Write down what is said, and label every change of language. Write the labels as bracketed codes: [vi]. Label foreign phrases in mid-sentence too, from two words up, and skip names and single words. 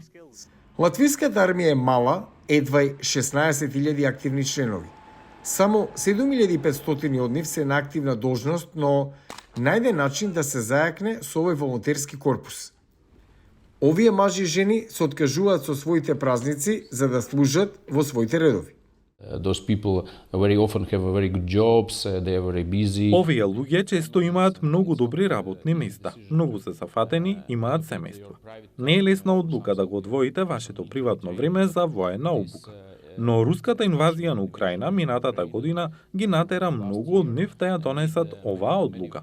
[mk] Латвиската армија е мала, едвај 16.000 активни членови. Само 7.500 од нив се на активна должност, но најде начин да се зајакне со овој волонтерски корпус. Овие мажи и жени се откажуваат со своите празници за да служат во своите редови. [en] Those people very often have very good jobs, they are very busy. [mk] Овие луѓе често имаат многу добри работни места, многу се зафатени, имаат семејства. Не е лесна одлука да го одвоите вашето приватно време за воена обука. Но руската инвазија на Украина минатата година ги натера многу од нив да ја донесат оваа одлука.